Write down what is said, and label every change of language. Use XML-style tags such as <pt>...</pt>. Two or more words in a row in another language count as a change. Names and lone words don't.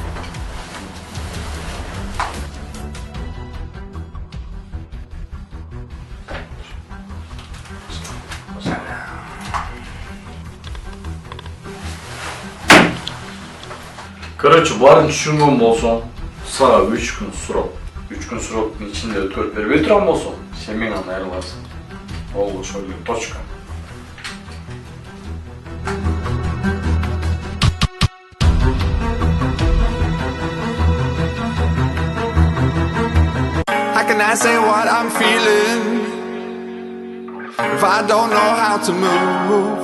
<ky>Короче, барын түшүнгөн болсоң, сага 3 күн сурап, 3 күн сураттын ичинде өткөрүп бербей турган болсоң, сен менен айрыласың. Ол ошол эле точка.</ky> <en>How can I say what I'm feeling if I don't know how to move?</en>